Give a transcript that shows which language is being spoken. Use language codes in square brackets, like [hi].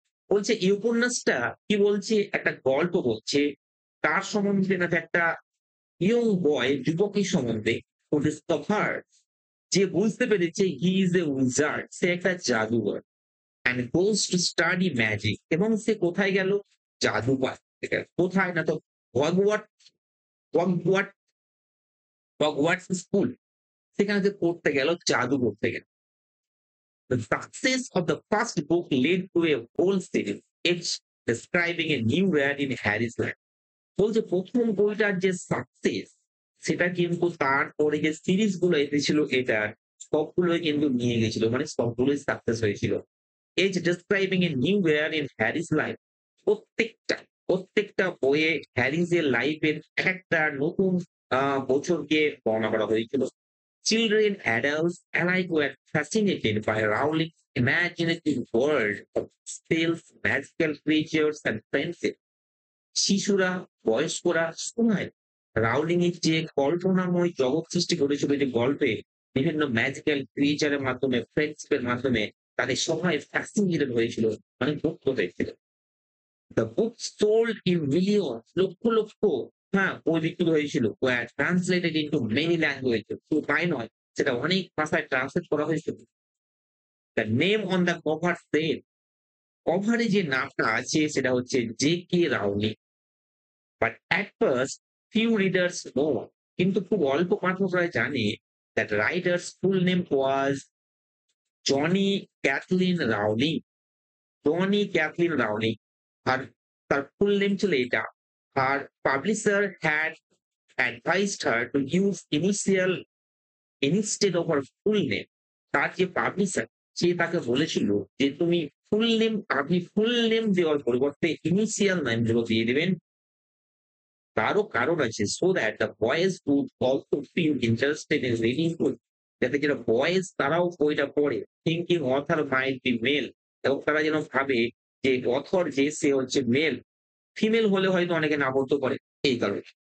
[bn] বলছে এই উপন্যাসটা কি বলছে, একটা গল্প বলছে তার সম্বন্ধে, না একটা ইয়ং বয় যুবকের সম্বন্ধে, [en] who discovered, [bn] যে বুঝতে পেরেছে [en] he is a wizard, [bn] সে একটা জাদুকর, [en] and goes to study magic, [bn] এবং সে কোথায় গেল? জাদুঘর থেকে। কোথায়? না তো হগওয়ার্ট হগওয়ার্ট হগওয়ার্টস স্কুল, সেখানে যে পড়তে গেল, জাদু পড়তে গেল। [en] The success of the first book led to a whole series, each describing a new era in Harry's life। [bn] বলছে ১ম বইটার যে সাকসেস, সেটা কিন্তু তারপরে যে সিরিজ গুলো এসেছিল এটার, সবগুলোই কিন্তু নিয়ে গেছিল। মানে সবগুলোই সাকসেস হয়েছিল। [en] As describing a new era in Harry's life। [bn] প্রত্যেকটা প্রত্যেকটা বইয়ে হ্যারিস এর লাইফের একটা নতুন বছরকে বর্ণনা করা হয়েছিল। [en] Children, adults alike were fascinated by Rowling's imaginative world of spells, magical creatures, and friendship। [bn] শিশুরা, বয়স্করা সবাই রাউলিং এর যে কল্পনাময় জগৎ সৃষ্টি করেছিল, যে গল্পে বিভিন্ন ম্যাজিক্যাল ক্রিয়েচারের মাধ্যমে, ফ্রেন্ডশিপের মাধ্যমে তাদের সবাই ফ্যাসিনেটেড হয়েছিল, মানে মুগ্ধ হয়েছিল। [en] the book sold in million, [bn] lakh lakh, হ্যাঁ, বই বিক্রি হয়েছিল। [en] were translated into many language, [bn] শুধু তাই নয়, সেটা অনেক ভাষায় ট্রান্সলেট করা হয়েছিল। [en] the name on the cover said, [bn] কভারে যে নামটা আছে সেটা হচ্ছে J K Rowling. [en] but at first few readers know, [bn] কিন্তু খুব অল্প পাঠকরা জানে [en] That writer's full name was Joanne Kathleen Rowling. [bn] Johnny Kathleen Rowling, আর তার ফুল নেম ছিল এটা। আর [en] Publisher had advised her to use initial instead of her full name। [bn] তার যে publisher, সে তাকে বলেছিল যে তুমি আপনি ফুল নেম দেওয়ার পরিবর্তে ইনিশিয়াল নামগুলো দিয়ে দিবেন। তারও কারণ আছে, [en] so that the boys would also feel interested in reading book, [bn] যাতে যারা বয়েজ তারাও বইটা পড়ে, [en] thinking author might be male, [bn] এবং তারা যেন ভাবে যে অথর যে সে হচ্ছে মেল, ফিমেল হলে হয়তো অনেকে না পড়তে পারে এই কারণে।